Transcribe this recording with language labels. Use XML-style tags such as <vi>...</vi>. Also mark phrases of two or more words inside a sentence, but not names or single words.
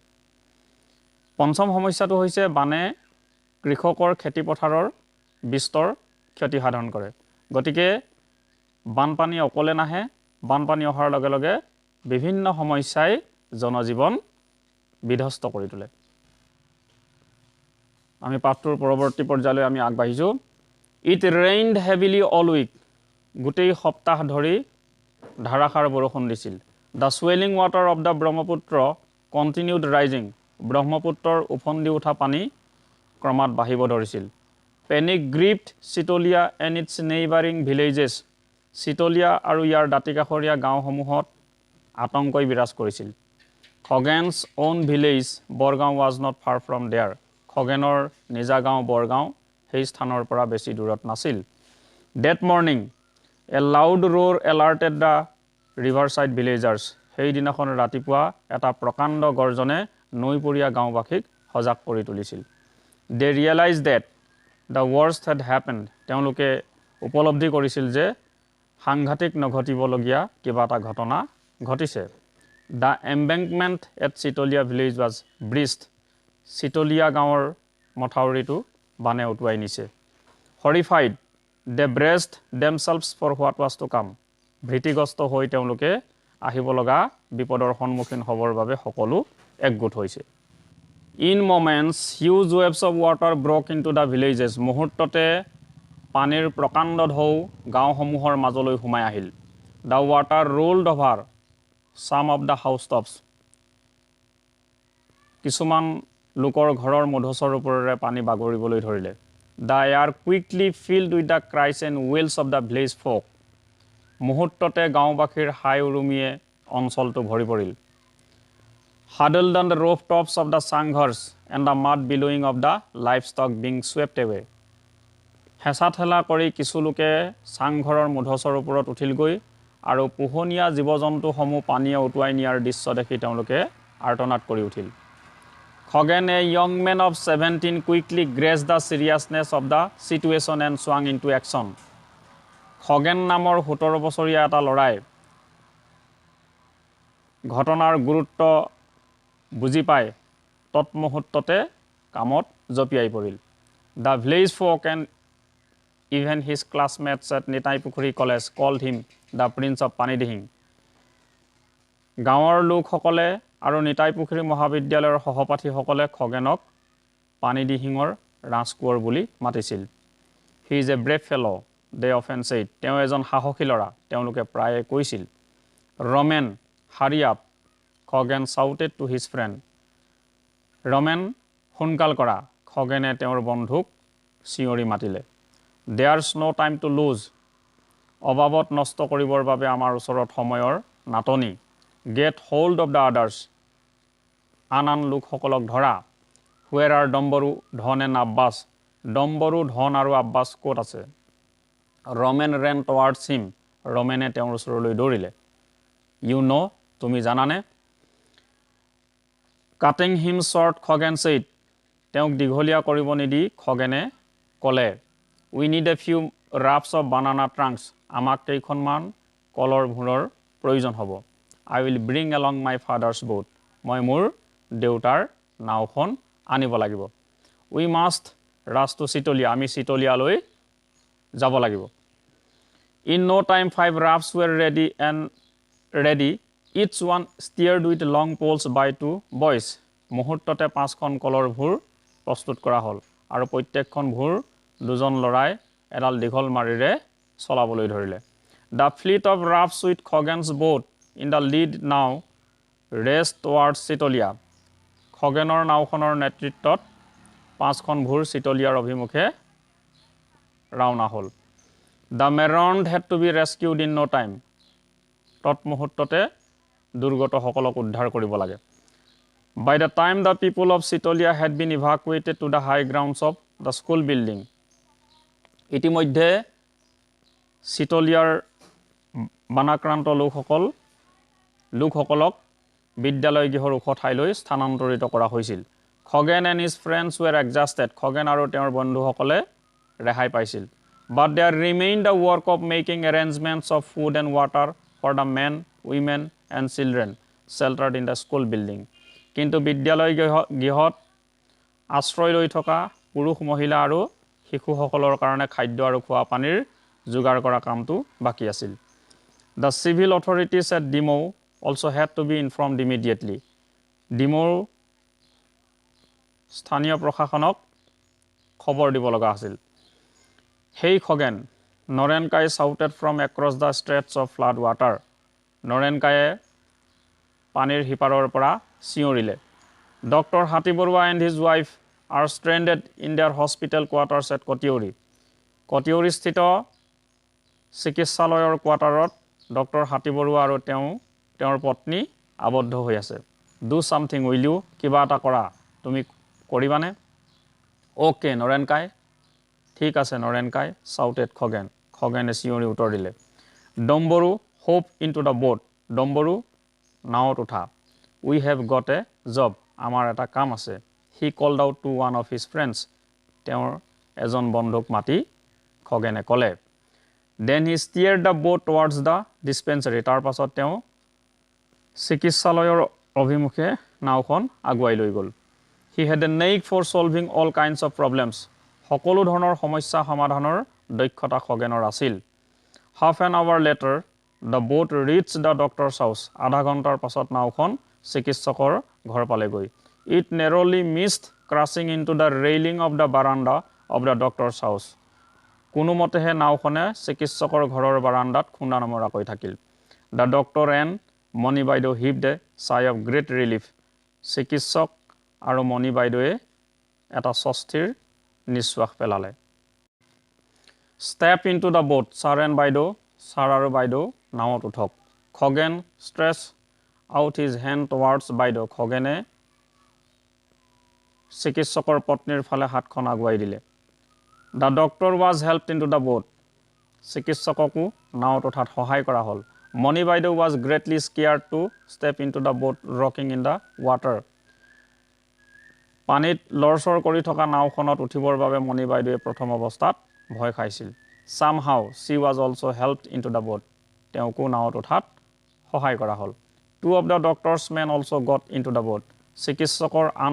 <as>পঞ্চম সমস্যাটো হৈছে বানে কৃষকৰ খেতিপথাৰৰ বিস্তৰ ক্ষতি সাধন কৰে। গতিকে বানপানী অকলে নাহে, বানপানী অহাৰ লগে লগে বিভিন্ন সমস্যাই জনজীৱন বিধ্বস্ত কৰি তোলে। আমি পাঠটোৰ পৰৱৰ্তী পৰ্যায়লৈ আমি আগবাঢ়িছোঁ।</as> <en>It rained heavily all week.</en> <as>গোটেই সপ্তাহ ধৰি ধাৰাসাৰ বৰষুণ দিছিল।</as> <en>The swelling water of the Brahmaputra continued rising.</en> <as>ব্ৰহ্মপুত্ৰৰ উফন্দি উঠা পানী ক্ৰমাৎ বাঢ়িব ধৰিছিল।</as> <en>Panic gripped Sitolia and its neighboring villages.</en> <as>চিতলীয়া আৰু ইয়াৰ দাঁতিকাষৰীয়া গাঁওসমূহত আতংকই বিৰাজ কৰিছিল।</as> <en>Khoghen's own village, Borgaon, was not far from there.</en> <as>খগেনৰ নিজা গাঁও বৰগাঁও সেই স্থানৰ পৰা বেছি দূৰত নাছিল।</as> <en>That morning, a loud roar alerted the riverside villagers.</en> <as>সেই দিনাখন ৰাতিপুৱা এটা প্ৰকাণ্ড গৰ্জনে নৈপৰীয়া গাঁওবাসীক সজাগ কৰি তুলিছিল।</as> <en>They realized that The worst had happened.</en> <as>তেওঁলোকে উপলব্ধি কৰিছিল যে সাংঘাতিক নঘটিবলগীয়া কিবা এটা ঘটনা ঘটিছে।</as> <en>The embankment at Sitolia village was breached.</en> <as>Sitolia গাঁৱৰ মথাউৰিটো বানে উটুৱাই নিছে।</as> <en>Horrified, they braced themselves for what was to come.</en> <as>ভীতিগ্ৰস্ত হৈ তেওঁলোকে আহিব লগা বিপদৰ সন্মুখীন হ'বৰ বাবে সকলো একগোট হৈছে।</as> <en>In moments, huge waves of water broke into the villages.</en> <as>মুহূৰ্ততে পানীৰ প্ৰকাণ্ড ঢৌ গাঁওসমূহৰ মাজলৈ সোমাই আহিল।</as> <en>The water rolled over some of the housetops.</en> <as>কিছুমান লোকৰ ঘৰৰ মধুচৰ ওপৰেৰে পানী বাগৰিবলৈ ধৰিলে।</as> <en>The air quickly filled with the cries and wails of the village folk.</en> <as>মুহূৰ্ততে গাঁওবাসীৰ হাই উৰুমিয়ে অঞ্চলটো ভৰি পৰিল।</as> <en>Huddled on the rooftops of the sanghars and the mud billowing of the livestock being swept away.</en> <as>হেঁচা ঠেলা কৰি কিছু লোকে চাংঘৰৰ মধুচৰ ওপৰত উঠিলগৈ আৰু পোহনীয়া জীৱ জন্তুসমূহ পানীয়ে উটুৱাই নিয়াৰ দৃশ্য দেখি তেওঁলোকে আৰ্তনাদ কৰি উঠিল।</as> <en>Khoghen, a young man of 17, quickly grasped the seriousness of the situation and swung into action.</en> <as>Khoghen নামৰ 17 বছৰীয়া এটা ল'ৰাই ঘটনাৰ গুৰুত্ব বুজি পাই তৎমুহূৰ্ততে কামত জপিয়াই পৰিল।</as> <en>The village folk and even his classmates at Nitaipukhuri College called him the Prince of Panidihing.</en> <as>গাঁৱৰ লোকসকলে আৰু নিতাইপুখুৰী মহাবিদ্যালয়ৰ সহপাঠীসকলে খগেনক পানীদিহিঙৰ ৰাজকোঁৱৰ বুলি মাতিছিল।</as> <en>He is a brave fellow, they often said.</en> <as>তেওঁ এজন সাহসী ল'ৰা, তেওঁলোকে প্ৰায়ে কৈছিল।</as> <en>Roman, hurry up, Khoghen shouted to his friend.</en> <as>Roman, সোনকাল কৰা, খগেনে তেওঁৰ বন্ধুক চিঞৰি মাতিলে।</as> <en>There's no time to lose.</en> <as>অবাবত নষ্ট কৰিবৰ বাবে আমাৰ ওচৰত সময়ৰ নাটনি।</as> <en>Get hold of the others.</en> <as>আন লোকসকলক ধৰা।</as> <en>Where are Domboru, Dhon and Abbas?</en> <as>Domboru, Dhon আৰু Abbas ক'ত আছে?</as> <en>Roman ran towards him.</en> <as>Romane তেওঁৰ ওচৰলৈ দৌৰিলে।</as> <en>You know,</en> <as>তুমি জানানে?</as> <en>Cutting him short, Khoghen said.</en> <as>তেওঁক দীঘলীয়া কৰিব নিদি খগেনে ক'লে।</as> <en>We need a few wraps of banana trunks.</en> <as>আমাক কেইখনমান কলৰ ভূৰৰ প্ৰয়োজন হ'ব।</as> <en>I will bring along my father's boat.</en> <as>মই মোৰ দেউতাৰ নাওখন আনিব লাগিব।</as> <en>We must rush to Sitolia.</en> <as>আমি চিতলিয়ালৈ যাব লাগিব।</as> <en>In no time, 5 rafts were ready. Each one steered with long poles by 2 boys.</en> <as>মুহূৰ্ততে 5খন কলৰ ভূৰ প্ৰস্তুত কৰা হ'ল আৰু প্ৰত্যেকখন ভূৰ দুজন ল'ৰাই এডাল দীঘল মাৰিৰে চলাবলৈ ধৰিলে।</as> <en>The fleet of rafts with Khoghen's boat in the lead now raced towards Sitolia.</en> <as>খগেনৰ নাওখনৰ নেতৃত্বত 5খন ভূৰ চিতলিয়াৰ অভিমুখে ৰাওনা হ'ল।</as> <en>The marooned had to be rescued in no time.</en> <as>তৎমুহূৰ্ততে দুৰ্গতসকলক উদ্ধাৰ কৰিব লাগে।</as> <en>By the time the people of Sitolia had been evacuated to the high grounds of the school building,</en> <as>ইতিমধ্যে চিতলিয়াৰ বানাক্ৰান্ত লোকসকলক বিদ্যালয় গৃহৰ ওখ ঠাইলৈ স্থানান্তৰিত কৰা হৈছিল।</as> <en>Khoghen and his friends were exhausted.</en> <as>Khoghen আৰু তেওঁৰ বন্ধুসকলে ৰেহাই পাইছিল।</as> <en>But there remained the work of making arrangements of food and water for the men, women and children sheltered in the school building.</en> <as>কিন্তু বিদ্যালয় গৃহত আশ্ৰয় লৈ থকা পুৰুষ মহিলা আৰু শিশুসকলৰ কাৰণে খাদ্য আৰু খোৱা পানীৰ যোগাৰ কৰা কামটো বাকী আছিল।</as> <en>The civil authorities at Dimou also had to be informed immediately.</en> <as>Dimou স্থানীয় প্ৰশাসনক খবৰ দিব লগা আছিল।</as> <en>Hey Khoghen, Norenkai shouted from across the stretch of flood water.</en> <as>Norenkaye পানীৰ হিপাৰৰ পৰা চিঞৰিলে।</as> <en>Dr. Hatiborua and his wife are stranded in their hospital quarters at Kotiori.</en> <as>Kotiori স্থিত চিকিৎসালয়ৰ কোৱাৰ্টাৰত ডক্টৰ হাতীবৰুৱা আৰু তেওঁৰ পত্নী আবদ্ধ হৈ আছে।</as> <en>Do something, will you?</en> <as>কিবা এটা কৰা, তুমি কৰিবানে? Okay, নৰেনকাই। ঠিক আছে নৰেনকাই,</as> <en>shouted Khoghen.</en> <as>খগেনে চিঞৰি উত্তৰ দিলে।</as> <en>Domboru, hop into the boat. Domboru,</en> <as>নাওত উঠা।</as> <en>We have got a job.</en> <as>আমাৰ এটা কাম আছে।</as> <en>He called out to one of his friends.</en> <as>তেওঁৰ এজন বন্ধুক মাতি খগেনে ক'লে</as> <en>then he steered the boat towards the dispensary</en> <as>তাৰ পাছত তেওঁ চিকিৎসালয়ৰ অভিমুখে নাওখন আগুৱাই লৈ গ'ল</as> <en>he had a knack for solving all kinds of problems</en> <as>সকলো ধৰণৰ সমস্যা সমাধানৰ দক্ষতা খগেনৰ আছিল</as> <en>half an hour later the boat reached the doctor's house আধা</en> <as>ঘণ্টাৰ পাছত নাওখন চিকিৎসকৰ ঘৰ পালেগৈ</as> <en>it narrowly missed crashing into the railing of the veranda of the doctor's house</en> <as>কোনোমতেহে নাওখনে চিকিৎসকৰ ঘৰৰ বাৰান্দাত খুন্দা নমৰাকৈ থাকিল</as> <en>the doctor and মণি বাইদেউ heaved a sigh of great relief</en> <as>চিকিৎসক আৰু মণি বাইদেৱে এটা স্বস্তিৰ নিশ্বাস পেলালে</as> <en>step into the boat sir and বাইদেউ</en> <as>sir আৰু বাইদেউ নাওত উঠক</as> <en>খগেন stretched out his hand towards বাইদেউ খগেনে</en> <as>চিকিৎসকৰ পত্নীৰ ফালে হাতখন আগুৱাই দিলে</as> <en>the doctor was helped into the boat</en> <as>চিকিৎসককো নাওত উঠাত সহায় কৰা হ'ল</as> <en>মণি বাইদেউ was greatly scared to step into the boat rocking in the water</en> <as>পানীত লৰচৰ কৰি থকা নাওখনত উঠিবৰ বাবে মণি বাইদেৱে প্ৰথম অৱস্থাত ভয় খাইছিল</as> <en>somehow she was also helped into the boat</en> <as>তেওঁকো নাওত উঠাত সহায় কৰা হ'ল</as> <en>two of the doctor's men also got into the boat</en> <as>চিকিৎসকৰ আন</as>